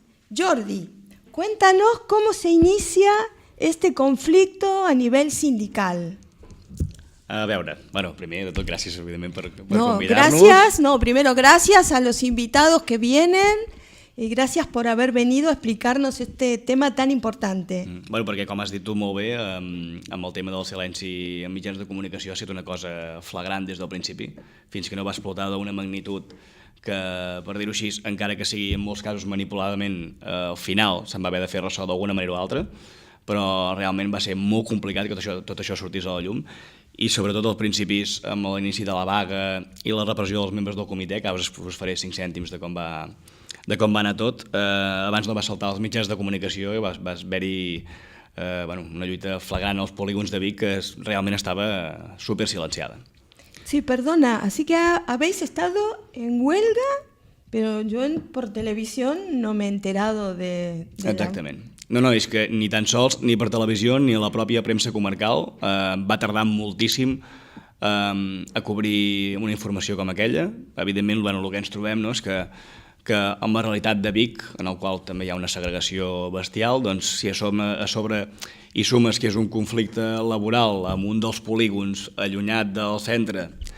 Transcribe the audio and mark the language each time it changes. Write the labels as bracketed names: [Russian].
[Spanish] Jordi, cuéntanos cómo se inicia este conflicto [Catalan] a nivell sindical. A veure, primer de tot, gràcies, evidentment, per No, convidar-nos. [Spanish] primero gracias a los invitados que vienen y gracias por haber venido a explicarnos este tema tan importante. [Catalan] Perquè, com has dit tu molt bé, amb el tema del silenci en mitjans de comunicació ha estat una cosa flagrant des del principi, fins que no va explotar d'una magnitud que, per dir-ho així, encara que sigui en molts casos manipuladament, al final se'n va haver de fer ressò d'alguna manera o altra, però realment va ser molt complicat que tot això sortís a la llum, i sobretot als principis, amb l'inici de la vaga i la repressió dels membres del comitè, que ara us faré 5 cèntims de com va anar tot. Abans no va saltar als mitjans de comunicació i va haver-hi una lluita flagrant als polígons de Vic que realment estava super silenciada. [Spanish] Sí, perdona, así que habéis estado en huelga, pero yo por televisión no me he enterado de [Catalan] Exactament. No, és que ni tan sols, ni per televisió, ni la pròpia premsa comarcal va tardar moltíssim a cobrir una informació com aquella. Evidentment, el que ens trobem és que amb la realitat de Vic, en el qual també hi ha una segregació bestial, doncs si a sobre hi sumes que és un conflicte laboral amb un dels polígons allunyat del centre